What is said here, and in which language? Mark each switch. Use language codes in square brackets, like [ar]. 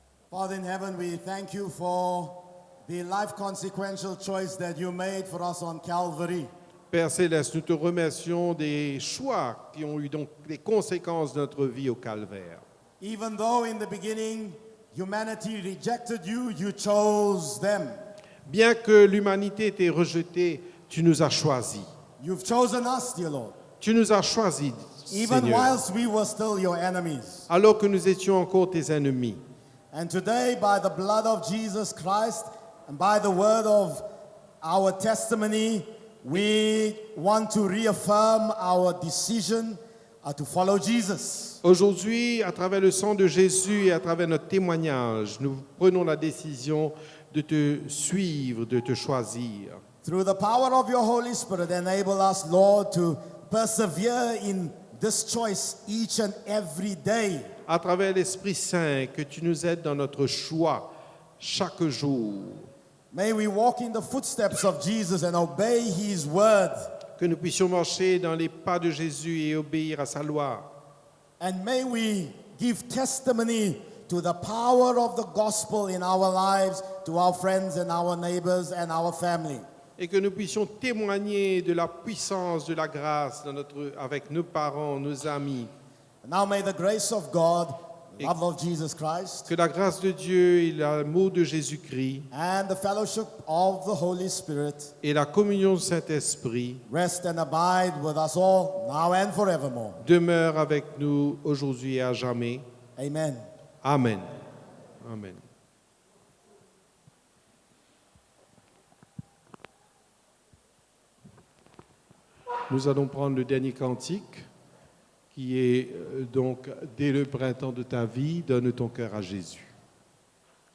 [en] Father in heaven, we thank you for the life consequential choice that you made for us on Calvary. [fr] Père Céleste, nous te remercions des choix qui ont eu donc les conséquences de notre vie au calvaire. [en] Even though in the beginning humanity rejected you, you chose them. [fr] Bien que l'humanité t'ait rejeté, tu nous as choisis. [en] You've chosen us, dear Lord. [fr] Tu nous as choisis, [en] Even [fr] Seigneur, [en] whilst we were still your enemies. [fr] alors que nous étions encore tes ennemis. [en] And today, by the blood of Jesus Christ and by the word of our testimony, we want to reaffirm our decision to follow Jesus. [fr] Aujourd'hui, à travers le sang de Jésus et à travers notre témoignage, nous prenons la décision de te suivre, de te choisir. [en] Through the power of your Holy Spirit, enable us, Lord, to persevere in this choice each and every day. [fr] À travers l'Esprit Saint, que tu nous aides dans notre choix chaque jour. [en] May we walk in the footsteps of Jesus and obey his word. [fr] Que nous puissions marcher dans les pas de Jésus et obéir à sa loi. [en] And may we give testimony to the power of the gospel in our lives, to our friends and our neighbors and our family. [fr] Et que nous puissions témoigner de la puissance de la grâce avec nos parents, nos amis. [en] Now may the grace of God, love of Jesus Christ, [fr] Que la grâce de Dieu et l'amour de Jésus-Christ [en] and the fellowship of the Holy Spirit [fr] et la communion du Saint-Esprit [en] rest and abide with us all, now and forevermore. [fr] demeurent avec nous aujourd'hui et à jamais. [en] Amen. [fr] Amen. Amen. Nous allons prendre le dernier cantique qui est donc « Dès le printemps de ta vie, donne ton cœur à Jésus ».